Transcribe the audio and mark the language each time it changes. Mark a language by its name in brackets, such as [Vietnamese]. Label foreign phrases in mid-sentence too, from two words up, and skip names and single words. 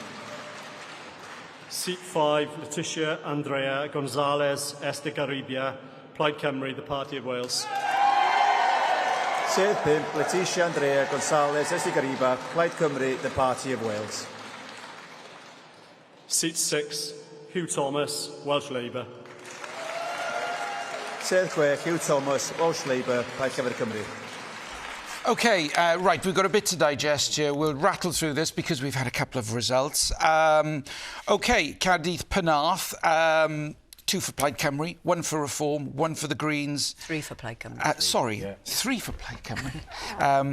[English] Seat 5, Letitia Andrea Gonzalez Estigarribia, Plaid Cymru, the Party of Wales. [Welsh] Sedd 5, Letitia Andrea Gonzalez Estigarribia, Plaid Cymru, [English] the Party of Wales. Seat 6, Hugh Thomas, Welsh Labour. [Welsh] Sedd Chwech, Hugh Thomas, Welsh Labour, Plaid Cymru Cymru. [English] OK, right, we've got a bit to digest here. We'll rattle through this because we've had a couple of results. OK, Caerdydd Penarth, 2 for Plaid Cymru, 1 for Reform, 1 for the Greens. 3 for Plaid Cymru. 3 for Plaid Cymru.